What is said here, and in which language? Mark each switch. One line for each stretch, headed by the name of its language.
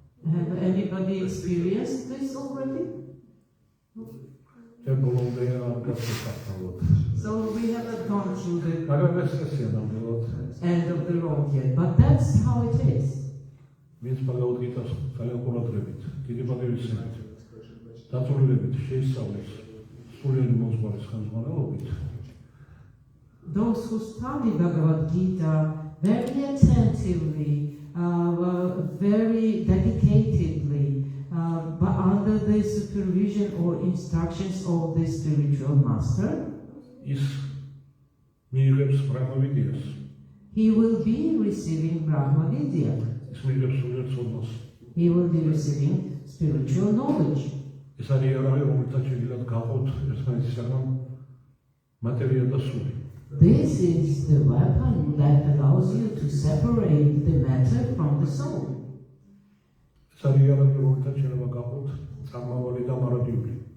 English: Have anybody experienced this already?
Georgian: ჯერ ბოლომდე არ გასწავლოთ.
English: So we haven't gone through the
Georgian: მაგრამ ეს ესეა ნამდვილად.
English: end of the road yet, but that's how it is.
Georgian: ვინც ბაგაუდგიტას ძალიან ყურადღებით, დიდი პატივისცემით, დაწვრილებით შეისწავლეს სულიერი მოძღვარის ხელმძღვანელობით.
English: Those who study Bhagavad Gita very attentively, very dedicatedly, but under the supervision or instructions of the spiritual master,
Georgian: ის მიიღებს ბრაჰმავიდიას,
English: he will be receiving Brahma Vidya.
Georgian: ის მიიღებს სულიერ ცოდნას.
English: He will be receiving spiritual knowledge.
Georgian: ეს არის იარაღი, რომელთაც შეიძლება გაყოთ ერთმანეთისაგან მატერია და სული.
English: This is the weapon that allows you to separate the matter from the soul.
Georgian: ეს არის იარაღი, რომელთაც შეიძლება გაყოთ წარმავალი და მარადიული.